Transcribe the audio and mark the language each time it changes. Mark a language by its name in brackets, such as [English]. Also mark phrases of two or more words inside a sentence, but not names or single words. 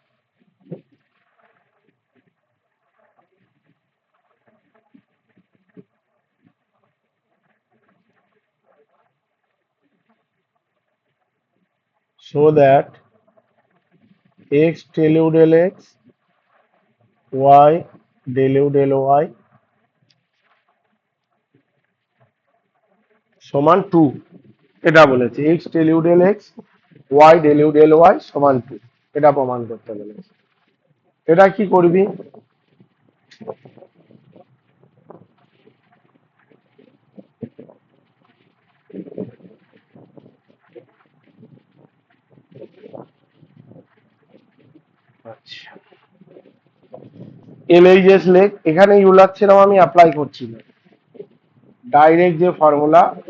[English] so that x del u del x, y del u del y [Bangla] সমান 2, এটা বলেছে [English] x del u del x, y del u del y [Bangla] সমান 2, এটা প্রমাণ করতে বলেছে। এটা কি করবি, আচ্ছা এলএইচএস লেখ, এখানে [English] Euler theorem [Bangla] আমি অ্যাপ্লাই করছি না, ডাইরেক্ট যে ফর্মুলা,